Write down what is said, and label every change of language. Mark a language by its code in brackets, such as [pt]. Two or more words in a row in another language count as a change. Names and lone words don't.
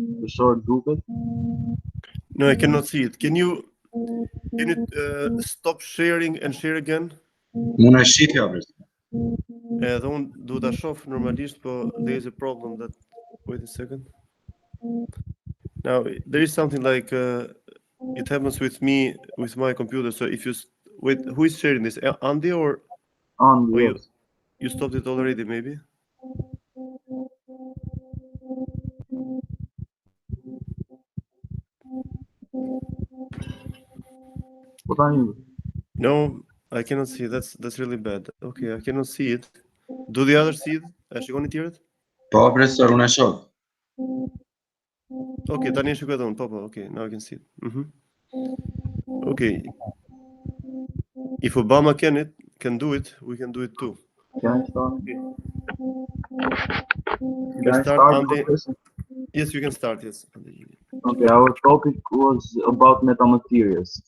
[en] short grouped? No, I cannot see it. Can you stop sharing and share again? [sq] Unë e shifja, vërës. Edhe unë do ta shoh normalisht, [en] but there is a problem that. Wait a second. Now there is something like it happens with me with my computer. So if you wait, who is sharing this? Andy or Yes. you stopped it already? Maybe. What are you? No, I cannot see. That's really bad. Okay, I cannot see it. Do the others see it? [sq] Shikoni tjerët? Po, profesor, unë e shoh. Okay, tani e shikoj edhe unë. Po, [en] okay, now I can see it. Okay. If Obama can do it, we can do it too. Can I start? You can start, Andy. Professor? Yes, you can start. Yes. Okay, our topic was about metamaterials.